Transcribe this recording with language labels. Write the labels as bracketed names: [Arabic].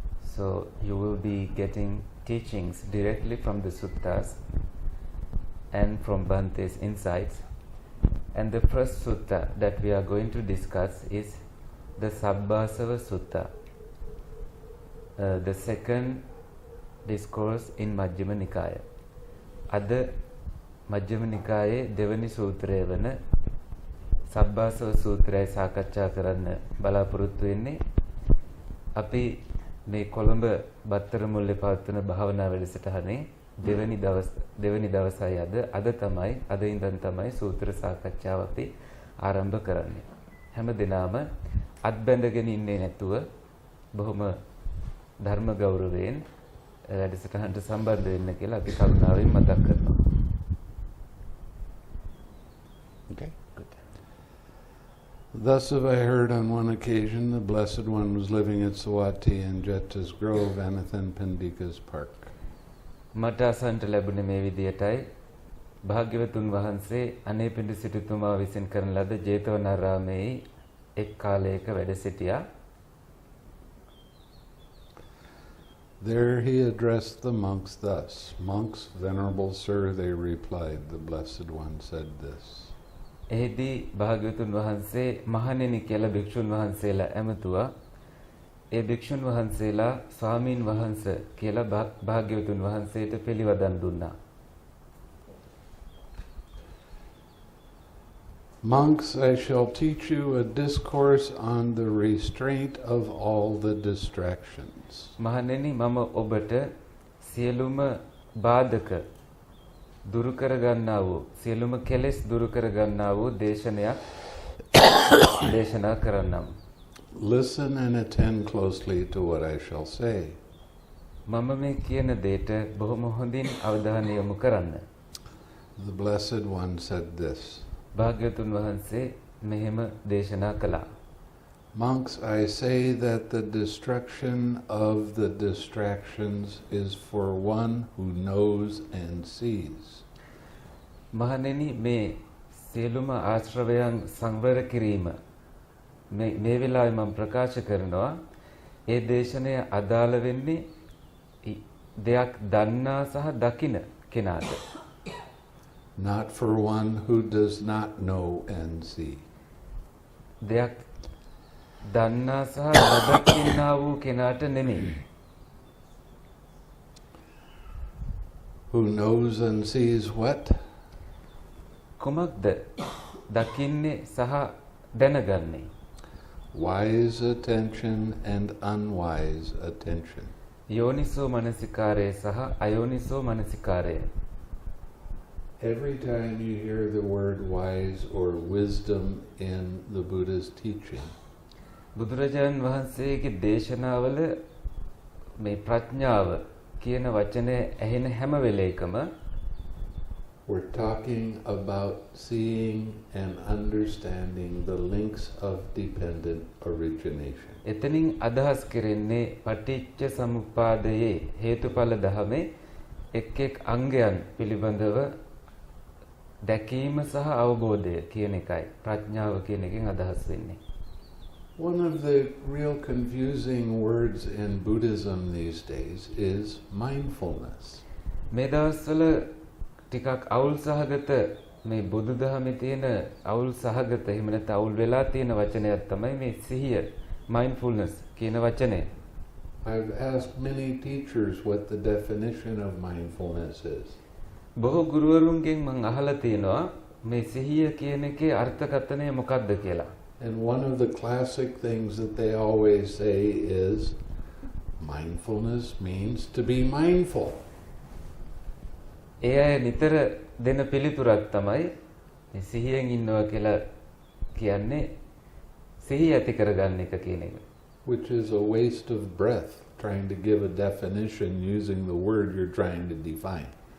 [English] So you will be getting teachings directly from the suttas and from Bhante's insights. And the first sutta that we are going to discuss is the Sabbāsava Sutta, the second discourse in Majjhima Nikaya. [Sinhala] Ada Majjhima Nikaya දෙවනි සූත්‍රය වන සබ්බාසව සූත්‍රය සාකච්ඡා කරන්න බලාපොරොත්තු වෙන්නේ. අපි මේ කොළඹ බත්තරමුල්ලේ පවත්වන භාවනා වැඩසටහනේ දෙවනි දවසයි අද ඉඳන් තමයි සූත්‍ර සාකච්ඡාව අපි ආරම්භ කරන්නේ. හැම දිනම අත් බැඳගෙන ඉන්නේ නැතුව බොහොම ධර්ම ගෞරවයෙන් වැඩසටහනට සම්බන්ධ වෙන්න කියලා අපි කරුණාවෙන් මතක් කරනවා. [English] Okay, good. Thus have I heard on one occasion the Blessed One was living at Sawati in Jeta's Grove, Anathan Pandika's park. [Sinhala] මට අසන්නට ලැබුණේ මේ විදියටයි. භාග්‍යවතුන් වහන්සේ අනේපිඬු සිටුතුමා විසින් කරන ලද ජේතවනාරාමයේ එක් කාලයක වැඩ සිටියා. [English] There he addressed the monks thus. Monks, venerable sir, they replied. The Blessed One said this. [Sinhala] එහිදී භාග්‍යවතුන් වහන්සේ මහණෙනි කියලා භික්ෂුන් වහන්සේලා ඇමතුවා. ඒ භික්ෂුන් වහන්සේලා ස්වාමීන් වහන්සේ කියලා භාග්‍යවතුන් වහන්සේට පිළිවදන් දුන්නා. [English] Monks, I shall teach you a discourse on the restraint of all the distractions. [Sinhala] මහණෙනි මම ඔබට සියලුම බාධක දුරු කර ගන්නා වූ සියලුම කෙලෙස් දුරු කර ගන්නා වූ දේශනයක් දේශනා කරන්නම්. [English] Listen and attend closely to what I shall say. [Sinhala] මම මේ කියන දේට බොහොම හොඳින් අවධානය යොමු කරන්න. [English] The Blessed One said this. [Sinhala] භාග්‍යවතුන් වහන්සේ මෙහෙම දේශනා කළා. [English] Monks, I say that the destruction of the distractions is for one who knows and sees. [Sinhala] මහණෙනි මේ සියලුම ආශ්‍රවයන් සංවර කිරීම මේ වෙලාවේ මම ප්‍රකාශ කරනවා. ඒ දේශනය අදාළ වෙන්නේ දෙයක් දන්නා සහ දකින කෙනාට. [English] Not for one who does not know and see. [Sinhala] දෙයක් දන්නා සහ නොදකින්නා වූ කෙනාට නෙමෙයි. [English] Who knows and sees what? [Sinhala] කුමක්ද දකින්නේ සහ දැනගන්නේ? [English] Wise attention and unwise attention. [Sinhala] යෝනිසෝ මනසිකාරය සහ අයෝනිසෝ මනසිකාරය. [English] Every time you hear the word wise or wisdom in the Buddha's teaching, [Sinhala] බුදුරජාණන් වහන්සේගේ දේශනාවල මේ ප්‍රඥාව කියන වචනේ ඇහෙන හැම වෙලේකම [English] we're talking about seeing and understanding the links of dependent origination. [Sinhala] එතනින් අදහස් කරන්නේ පටිච්ච සමුප්පාදයේ හේතුඵල ධමයේ එක් එක් අංගයන් පිළිබඳව දැකීම සහ අවබෝධය කියන එකයි ප්‍රඥාව කියන එකෙන් අදහස් වෙන්නේ. [English] One of the real confusing words in Buddhism these days is mindfulness. [Sinhala] මේ දවස්වල ටිකක් අවුල් සහගත මේ බුදුදහමේ තියෙන අවුල් සහගත එහෙම නැත්නම් අවුල් වෙලා තියෙන වචනයක් තමයි මේ සිහිය mindfulness කියන වචනය. [English] I've asked many teachers what the definition of mindfulness is. [Sinhala] බොහෝ ගුරුවරුන්ගෙන් මම අහලා තියෙනවා මේ සිහිය කියන එකේ අර්ථකථනය මොකක්ද කියලා. [English] And one of the classic things that they always say is, mindfulness means to be mindful. [Sinhala] ඒ අය නිතර දෙන පිළිතුරක් තමයි මේ සිහියෙන් ඉන්නවා කියලා කියන්නේ සිහිය ඇති කරගන්න එක කියන එක. [English] Which is a waste of breath, trying to give a definition using the word you're trying to define.